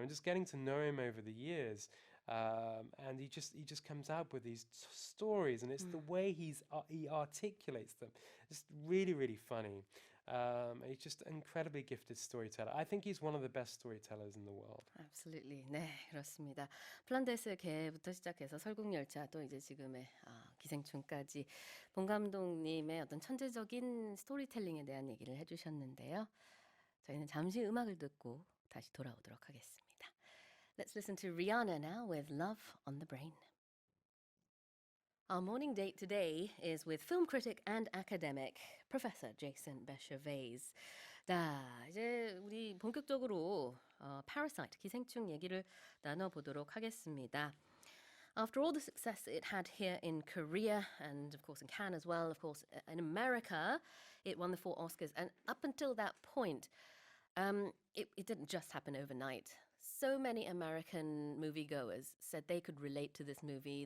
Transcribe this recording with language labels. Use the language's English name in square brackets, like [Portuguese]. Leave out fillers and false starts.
[English] And just getting to know him over the years, and he just comes out with these stories, and it's the way he articulates them. It's really really funny. He's just an incredibly gifted storyteller. I think he's one of the best storytellers in the world. Absolutely. [Korean] 네, 그렇습니다. 플란데스 개부터 시작해서 설국열차 또 이제 지금의 기생충까지 봉 감독님의 어떤 천재적인 스토리텔링에 대한 얘기를 해주셨는데요. 저희는 잠시 음악을 듣고 다시 돌아오도록 하겠습니다. [English] Let's listen to Rihanna now with Love on the Brain. Our morning date today is with film critic and academic Professor Jason Bechervaise. [Korean] 자, 이제 우리 본격적으로 Parasite, 기생충 얘기를 나눠보도록 하겠습니다. [English] After all the success it had here in Korea and of course in Cannes as well, of course in America, it won the 4 Oscars. And up until that point, it didn't just happen overnight. So many American moviegoers said they could relate to this movie.